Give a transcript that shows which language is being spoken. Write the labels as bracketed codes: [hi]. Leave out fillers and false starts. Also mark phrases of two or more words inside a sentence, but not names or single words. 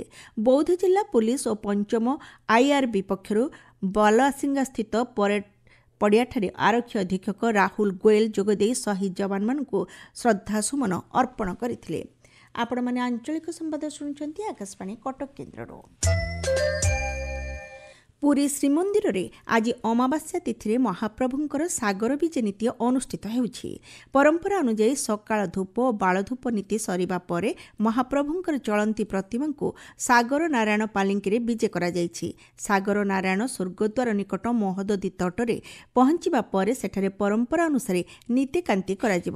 [or] ବୌଦ୍ଧ ଜିଲ୍ଲା ପୋଲିସ ଓ ପଞ୍ଚମ ଆଇଆରବି ପକ୍ଷରୁ ବଳସିଙ୍ଗା ସ୍ଥିତ ପରେଡ ପଡ଼ିଆଠାରେ ଆରକ୍ଷୀ ଅଧୀକ୍ଷକ ରାହୁଲ ଗୋୟଲ ଯୋଗଦେଇ ଶହୀଦ ଜବାନ ମାନଙ୍କୁ ଶ୍ରଦ୍ଧାସୁମନ ଅର୍ପଣ କରିଥିଲେ। ଆପଣ ମାନେ ଆଞ୍ଚଳିକ ସମ୍ବାଦ ଶୁଣୁଛନ୍ତି ଆକାଶବାଣୀ କଟକ କେନ୍ଦ୍ରରୁ। ପୁରୀ ଶ୍ରୀମନ୍ଦିରରେ ଆଜି ଅମାବାସ୍ୟା ତିଥିରେ ମହାପ୍ରଭୁଙ୍କର ସାଗର ବିଜେ ନୀତି ଅନୁଷ୍ଠିତ ହେଉଛି। ପରମ୍ପରା ଅନୁଯାୟୀ ସକାଳ ଧୂପ ଓ ବାଳଧୂପ ନୀତି ସରିବା ପରେ ମହାପ୍ରଭୁଙ୍କର ଚଳନ୍ତି ପ୍ରତିମାଙ୍କୁ ସାଗର ନାରାୟଣ ପାଲିଙ୍କିରେ ବିଜେ କରାଯାଇଛି। ସାଗର ନାରାୟଣ ସ୍ୱର୍ଗଦ୍ୱାର ନିକଟ ମହୋଦଧି ତଟରେ ପହଞ୍ଚିବା ପରେ ସେଠାରେ ପରମ୍ପରା ଅନୁସାରେ ନୀତିକାନ୍ତି କରାଯିବ।